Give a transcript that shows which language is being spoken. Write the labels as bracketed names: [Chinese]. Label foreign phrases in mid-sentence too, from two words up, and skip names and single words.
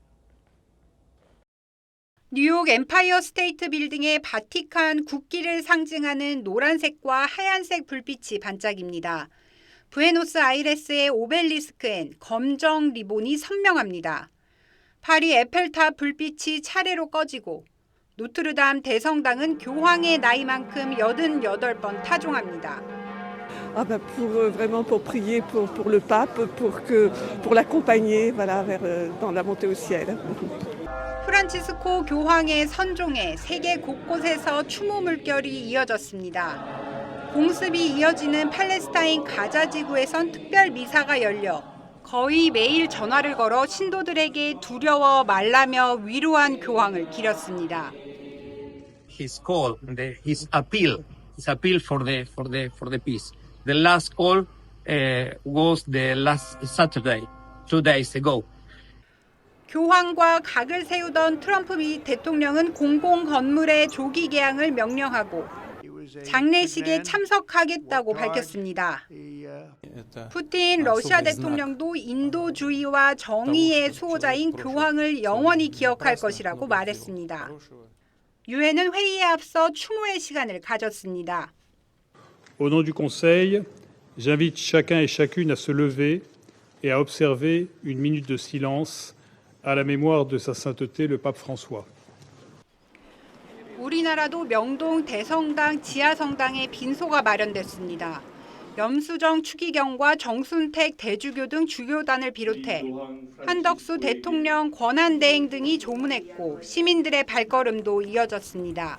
[Korean] 뉴욕 엠파이어 스테이트 빌딩의 바티칸 국기를 상징하는 노란색과 하얀색 불빛이 반짝입니다. 부에노스아이레스의 오벨리스크엔 검정 리본이 선명합니다. 파리 에펠탑 불빛이 차례로 꺼지고 노트르담 대성당은 교황의 나이만큼 88번 타종합니다. [French] Vraiment pour prier pour le pape, pour l'accompagner, voilà, dans la montée au ciel. [Korean] 프란치스코 교황의 선종에 세계 곳곳에서 추모 물결이 이어졌습니다. 공습이 이어지는 팔레스타인 가자 지구에선 특별 미사가 열려 거의 매일 전화를 걸어 신도들에게 두려워 말라며 위로한 교황을 기렸습니다. [English] His call, his appeal for the peace. The last call was the last Saturday, 2 days ago. [Korean] 교황과 각을 세우던 트럼프 미 대통령은 공공 건물의 조기 개항을 명령하고 장례식에 참석하겠다고 밝혔습니다. 푸틴 러시아 대통령도 인도주의와 정의의 수호자인 교황을 영원히 기억할 것이라고 말했습니다. 유엔은 회의에 앞서 추모의 시간을 가졌습니다. [French] Au nom du Conseil, j'invite chacun et chacune à se lever et à observer une minute de silence à la mémoire de sa sainteté le pape François. [Korean] 우리나라도 명동 대성당 지하성당에 빈소가 마련됐습니다. 염수정 추기경과 정순택 대주교 등 주교단을 비롯해 한덕수 대통령 권한대행 등이 조문했고 시민들의 발걸음도 이어졌습니다.